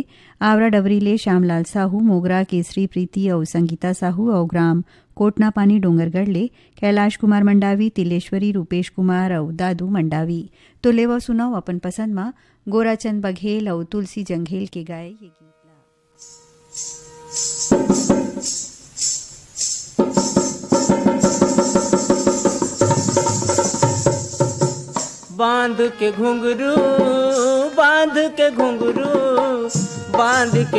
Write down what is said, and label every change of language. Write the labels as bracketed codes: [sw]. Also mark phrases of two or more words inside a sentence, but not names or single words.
[hne] आवरा डबरी ले श्यामलाल साहू, मोगरा, केसरी, प्रीति और संगीता साहू। और ग्राम कोटना पानी डोंगरगढ़ ले कैलाश कुमार मंडावी, तिलेश्वरी, रूपेश कुमार और दादू मंडावी। तो ले वो सुनाओ अपन पसंद माँ गोराचंद बघेल और तुलसी जंघेल के गाए ये गीतला। बांध के घुंघरू बांध के घुंघरू बांध के